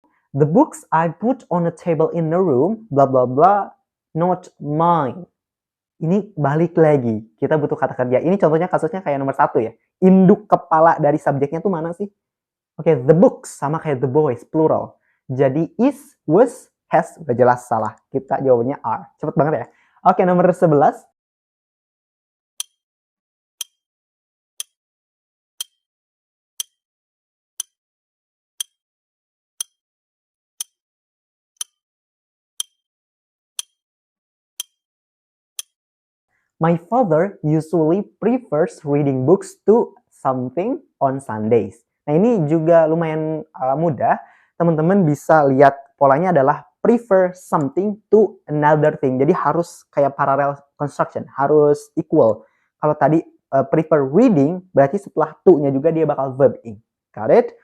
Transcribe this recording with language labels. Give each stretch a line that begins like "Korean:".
English: The books I put on a table in the room, blah blah blah, not mine.
Indonesian: Ini balik lagi, kita butuh kata kerja. Ini contohnya kasusnya kayak nomor 1 ya. Induk kepala dari subjeknya tuh mana sih? Oke, the books sama kayak the boys, plural. Jadi is, was, has, udah jelas salah. Kita jawabannya are. Cepet banget ya. Oke, nomor 11.
English: My father usually prefers reading books to something on Sundays.
Indonesian: Nah, ini juga lumayan mudah. Teman-teman bisa lihat polanya adalah
English: prefer something to another thing.
Indonesian: Jadi harus kayak parallel construction, harus equal. Kalau tadi prefer reading, berarti setelah to-nya juga dia bakal verb ing.
English: Got it?